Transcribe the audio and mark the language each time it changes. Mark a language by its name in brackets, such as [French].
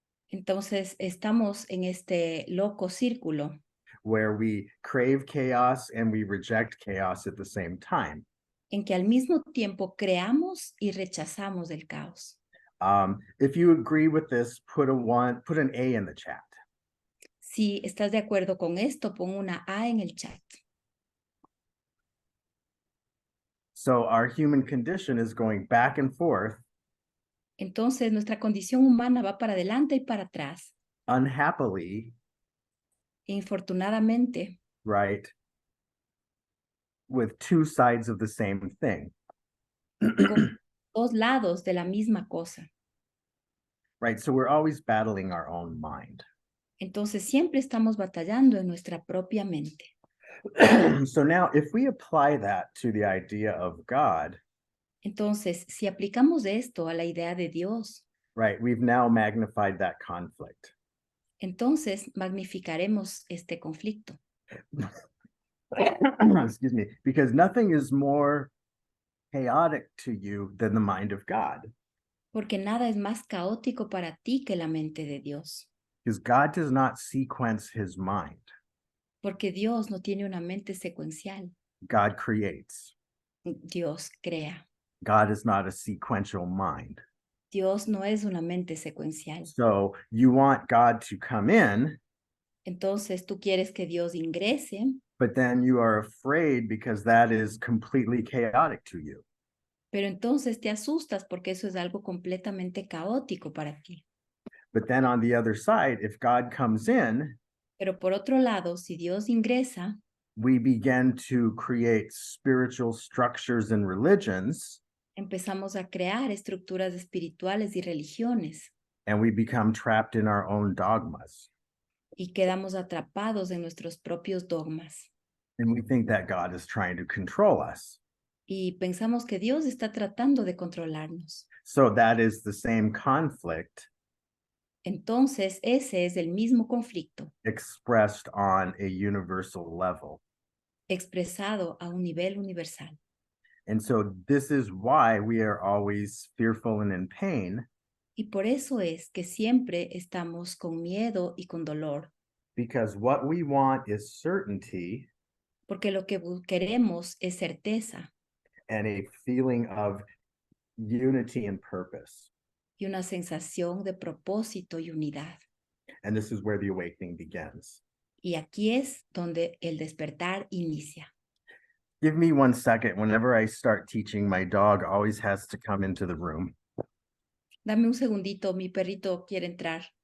[Spanish] Entonces estamos en este loco círculo [English] where we crave chaos and we reject chaos at the same time. [Spanish] en que al mismo tiempo creamos y rechazamos el caos. [English] If you agree with this, put an A in the chat. [Spanish] Si estás de acuerdo con esto, pon una A en el chat. [English] So our human condition is going back and forth, [Spanish] Entonces nuestra condición humana va para adelante y para atrás. [English] unhappily, [Spanish] Infortunadamente, [English] right, with two sides of the same thing. [Spanish] con dos lados de la misma cosa. [English] Right, so we're always battling our own mind. [Spanish] Entonces siempre estamos batallando en nuestra propia mente. [English] So now if we apply that to the idea of God, [Spanish] Entonces, si aplicamos esto a la idea de Dios, [English] right, we've now magnified that conflict. [Spanish] entonces magnificaremos este conflicto. [English] Excuse me, because nothing is more chaotic to you than the mind of God. [Spanish] Porque nada es más caótico para ti que la mente de Dios. [English] Because God does not sequence his mind. [Spanish] Porque Dios no tiene una mente secuencial. [English] God creates. [Spanish] Dios crea. [English] God is not a sequential mind. [Spanish] Dios no es una mente secuencial. [English] So you want God to come in, [Spanish] Entonces tú quieres que Dios ingrese, [English] but then you are afraid because that is completely chaotic to you. [Spanish] pero entonces te asustas porque eso es algo completamente caótico para ti. [English] But then on the other side, if God comes in, [Spanish] Pero por otro lado, si Dios ingresa, [English] we begin to create spiritual structures and religions, [Spanish] empezamos a crear estructuras espirituales y religiones [English] and we become trapped in our own dogmas. [Spanish] y quedamos atrapados en nuestros propios dogmas. [English] And we think that God is trying to control us. [Spanish] Y pensamos que Dios está tratando de controlarnos. [English] So that is the same conflict [Spanish] Entonces, ese es el mismo conflicto [English] expressed on a universal level. [Spanish] expresado a un nivel universal. [English] And so this is why we are always fearful and in pain, [Spanish] Y por eso es que siempre estamos con miedo y con dolor, [English] because what we want is certainty [Spanish] porque lo que queremos es certeza [English] and a feeling of unity and purpose. [Spanish] y una sensación de propósito y unidad. [English] And this is where the awakening begins. [Spanish] Y aquí es donde el despertar inicia. [English] Give me 1 second. Whenever I start teaching, my dog always has to come into the room. [Spanish] Dame un segundito, mi perrito quiere entrar.